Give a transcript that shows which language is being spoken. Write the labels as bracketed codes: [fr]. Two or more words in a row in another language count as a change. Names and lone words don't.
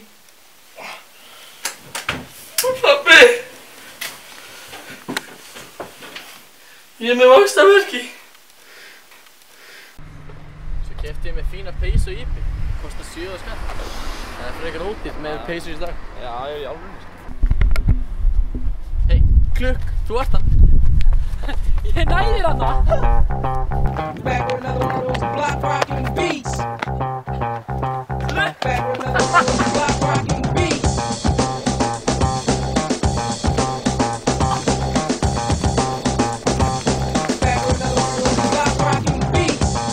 [is] Pabbi! Ég er með vaxtarverki. Svo keypti ég með fína peysu og ípi. Kostar 7 skall. Það er frekar ódýrt með peysur í dag. Já, ég er í alvörunni. Hei, Klukk, þú ert hann. Ég næðir hann það. [en] Back with another one of those block rockin' beats. Back with another one of those block rockin' beats. Back with another one of those block rockin' beats.